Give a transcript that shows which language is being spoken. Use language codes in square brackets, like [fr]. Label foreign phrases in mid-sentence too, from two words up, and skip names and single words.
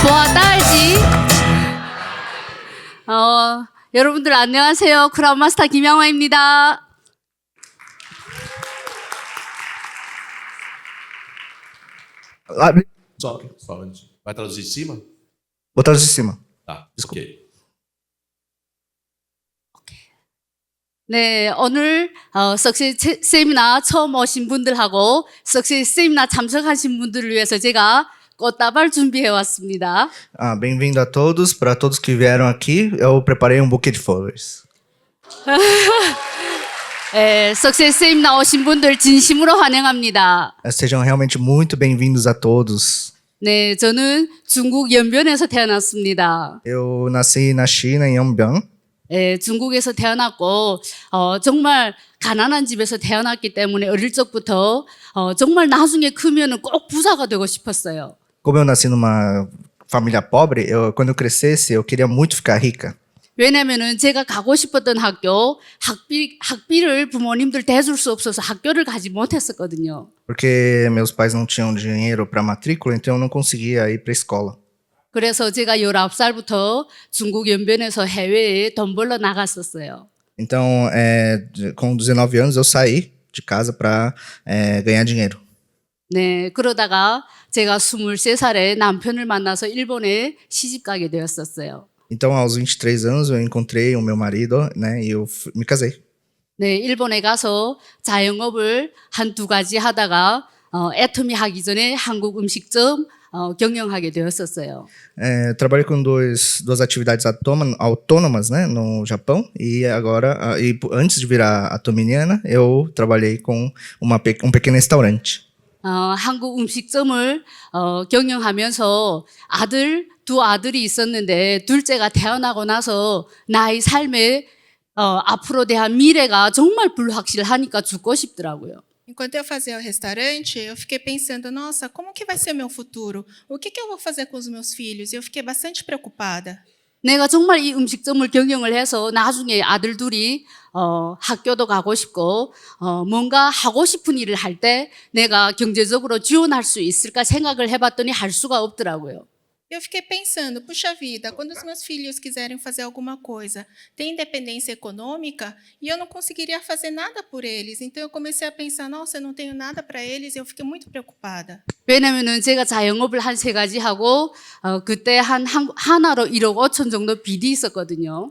[pt] Boa tarde. [ko] 여러분들 안녕하세요. [en] Crown Master [ko] 김양화입니다. [pt] Só antes. Vai traduzir de cima? Vou traduzir de cima. Tá, Desculpa. ok. [ko] 네, 오늘 석시 세미나 처음 오신 분들하고 석시 세미나 참석하신 분들을 위해서 제가 꽃다발 준비해 왔습니다. [pt] Bem-vindo a todos. Para todos que vieram aqui, eu preparei um buquê de flores. [ko] 석시 세미나 오신 분들 진심으로 환영합니다. [pt] Sejam realmente muito bem-vindos a todos. [ko] 네, 저는 중국 연변에서 태어났습니다. [pt] Eu nasci na China, em Yongbyon. [ko] 중국에서 태어났고 정말 가난한 집에서 태어났기 때문에 어릴 적부터 정말 나중에 크면은 꼭 부자가 되고 싶었어요. [pt] Como eu nasci numa família pobre, quando eu crescesse, eu queria muito ficar rica. [ko] 왜냐면은 제가 가고 싶었던 학교 학비를 부모님들 대줄 수 없어서 학교를 가지 못했었거든요. [pt] Porque meus pais não tinham dinheiro para matrícula, então eu não conseguia ir para a escola. [ko] 그래서 제가 19살부터 중국 연변에서 해외에 돈 벌러 나갔었어요. [pt] Então, com 19 anos, eu saí de casa para ganhar dinheiro. [ko] 네, 그러다가 제가 23살에 남편을 만나서 일본에 시집 가게 되었었어요. [pt] Então, aos 23 anos, eu encontrei o meu marido, né, e eu me casei. [ko] 네, 일본에 가서 자영업을 한두 가지 하다가 애터미 하기 전에 한국 음식점 경영하게 되었었어요. [pt] Trabalhei com duas atividades autônomas, né, no Japão, e agora, antes de virar atominiana, eu trabalhei com um pequeno restaurante. [ko] 한국 음식점을 경영하면서 두 아들이 있었는데 둘째가 태어나고 나서 나의 삶에 앞으로 대한 미래가 정말 불확실하니까 죽고 싶더라고요. [pt] Enquanto eu fazia o restaurante, eu fiquei pensando, nossa, como que vai ser o meu futuro? O que eu vou fazer com os meus filhos? E eu fiquei bastante preocupada. [ko] 내가 정말 이 음식점을 경영을 해서 나중에 아들 둘이 학교도 가고 싶고 뭔가 하고 싶은 일을 할 때 내가 경제적으로 지원할 수 있을까 생각을 해봤더니 할 수가 없더라고요. [pt] Eu fiquei pensando, puxa vida, quando os meus filhos quiserem fazer alguma coisa, tem independência econômica e eu não conseguiria fazer nada por eles. Então eu comecei a pensar, nossa, eu não tenho nada para eles e eu fiquei muito preocupada. [ko] 왜냐면은 제가 자영업을 한 3가지 하고 그때 하나로 1억 5천 정도 빚이 있었거든요.